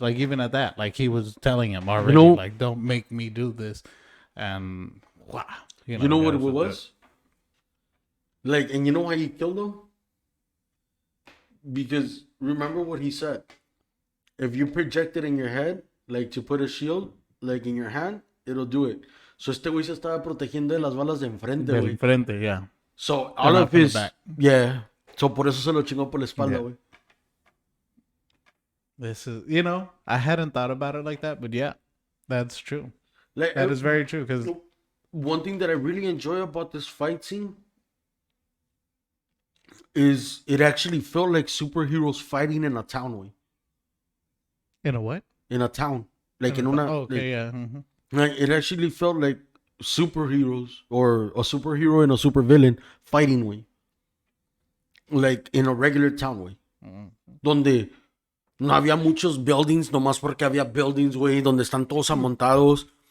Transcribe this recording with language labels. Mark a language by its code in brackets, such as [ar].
[en] Like, even at that, like, he was telling him already, like, "Don't make me do this," and wow, you know what it was? Like, and you know why he killed him? Because remember what he said. If you project it in your head, like to put a shield, like in your hand, it'll do it. [es] So este güey se estaba protegiendo de las balas de enfrente, güey. Del frente, yeah. [en] So all of his, yeah. [es] So por eso se lo chingó por la espalda, güey. [en] This is, I hadn't thought about it like that, but yeah, that's true. Like, that is very true. Because one thing that I really enjoy about this fight scene is it actually felt like superheroes fighting in a town, way. In a what? In a town, like in una. Oh, okay, like, yeah. Mm-hmm. Like, it actually felt like superheroes or a superhero and a supervillain fighting, way. Like in a regular town, way. Mm-hmm. [es] Donde no había muchos buildings, nomás porque había buildings, güey, donde están todos amontados.